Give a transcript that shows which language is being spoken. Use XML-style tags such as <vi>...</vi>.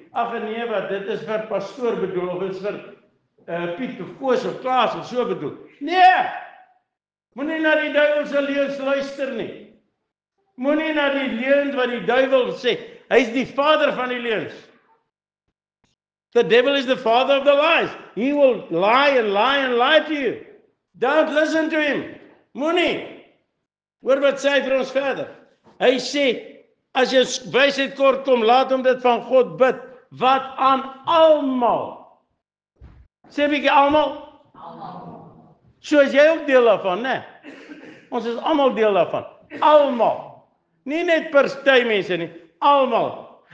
<af>Ag nee, wat dit is vir pastoor bedoel of dit is vir Piet of Koos of Klaas of so bedoel. Nee. Moenie na die duiwel se leuns luister nie. Moenie na die leuns wat die duiwel sê. Hy is die vader van die leuns.</af> <en>The devil is the father of the lies. He will lie and lie and lie to you. Don't listen to him.</en> <af>Moenie. Hoor wat sê hy vir ons verder. Hy sê, as jy wysheid kort kom, laat hom dit van God bid. Wat aan almal. Sê 'n bietjie almal? Almal. So is jy ook deel daarvan, né? Ons is almal deel daarvan. Almal. Nie net party mense nie. Almal.</af>